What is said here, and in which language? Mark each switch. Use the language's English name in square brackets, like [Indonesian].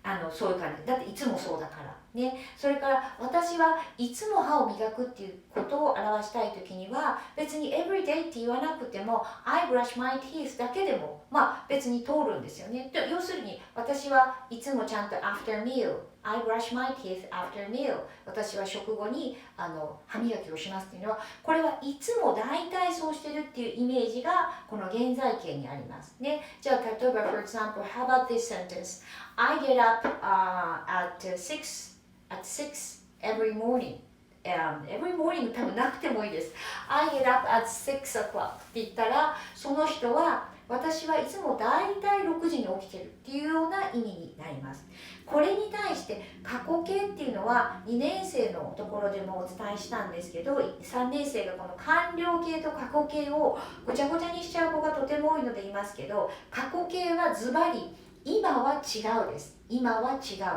[Japanese] そういう感じだっていつもそうだからね。それから私はいつも歯を磨くっていうことを表したい時には、別に everyday って言わなくても I brush my teeth だけでも別に通るんですよね。要するに私はいつもちゃんと after meal I brush my teeth after meal、私は食後に歯磨きをしますっていうのは、これはいつも大体そうしてるっていうイメージがこの現在形にありますね。 [English] じゃあ例えば for example how about this sentence I get up at 6 every morning、every morning 多分なくてもいいです。 [Japanese] I get up at 6 o'clock って言ったら、その人は私はいつもだいたい6時に起きてるっていうような意味になります。これに対して過去形っていうのは2年生のところでもお伝えしたんですけど、3年生がこの完了形と過去形をごちゃごちゃにしちゃう子がとても多いので言いますけど、過去形はズバリ今は違うです。今は違う。